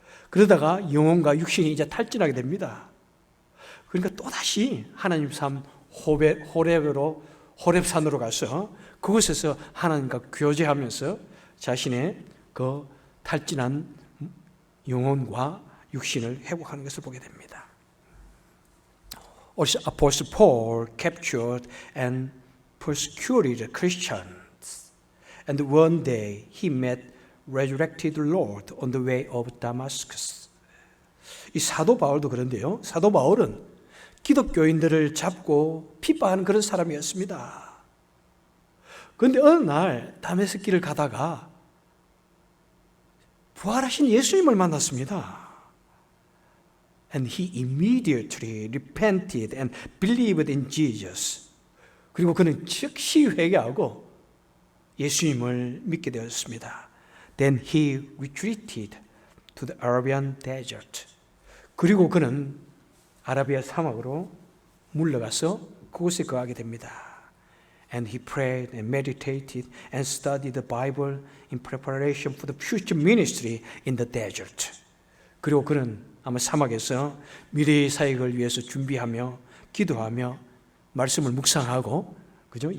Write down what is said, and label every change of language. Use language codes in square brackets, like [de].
[ko] 그러다가 영혼과 육신이 이제 탈진하게 됩니다. 그러니까 또다시 하나님 삶 호렙산으로 가서 그곳에서 하나님과 교제하면서 자신의 그 탈진한 영혼과 육신을 회복하는 것을 보게 됩니다. [en] Apostle Paul captured and persecuted Christians, and one day he met resurrected Lord on the way of Damascus. [ko] 이 사도 바울도 그런데요. 사도 바울은 기독교인들을 잡고 핍박하는 그런 사람이었습니다. 그런데 어느 날 다메섹 길을 가다가 부활하신 예수님을 만났습니다. [en] And he immediately repented and believed in Jesus. [ko] 그리고 그는 즉시 회개하고 예수님을 믿게 되었습니다. [en] Then he retreated to the Arabian desert. [ko] 그리고 그는 아라비아 사막으로 물러가서 그곳에 거하게 됩니다. [en] And he prayed and meditated and studied the Bible in preparation for the future ministry in the desert. [ko] 그리고 그는 아마 사막에서 미래의 사역을 위해서 준비하며 기도하며 말씀을 묵상하고 그죠?